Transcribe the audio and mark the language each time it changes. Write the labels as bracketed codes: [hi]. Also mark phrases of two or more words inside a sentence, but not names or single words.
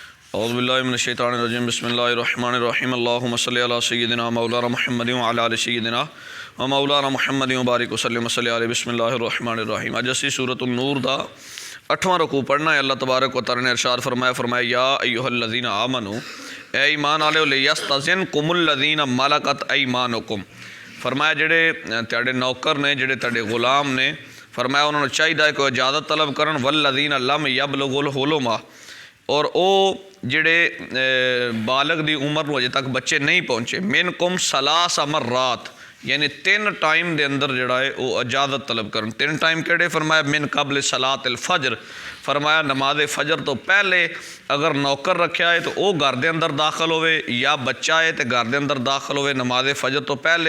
[ar] أعوذ بالله من الشيطان الرجيم بسم الله الرحمن الرحيم اللهم صل على سيدنا مولانا محمد وعلى آل سيدنا ومولانا محمد وبارك وسلم عليه بسم الله الرحمن الرحيم. [pa] اج اسی سورۃ النور دا 8واں رکوع پڑھنا ہے. [ar] الله تبارك وتعالى [pa] نے ارشاد فرمایا [ar] يا أيها الذين آمنوا, [pa] اے ایمان والیو, [ar] ليستأذنكم الذين ملكت أيمانكم. [pa] فرمایا جیہڑے تہاڈے نوکر نے، جیہڑے تہاڈے غلام نے، فرمایا انہوں نے چاہیے کوئی اجازت طلب کرن [ar] والذين لم يبلغوا الحلم, [pa] اور او جیہڑے بالغ دی عمر نوں اجے تک بچے نہیں پہنچے, [ar] منكم ثلاث مرات, [pa] یعنی 3 ٹائم کے اندر جیہڑا ہے او اجازت طلب کرن۔ 3 ٹائم کیہڑے? [ur] फरमाया [ar] من قبل صلاة الفجر, [ur] فرمایا نماز فجر تو پہلے اگر نوکر رکھا ہے تو وہ گھر کے اندر داخل ہووے، یا بچہ ہے تو گھر کے اندر داخل ہووے نماز فجر تو پہلے.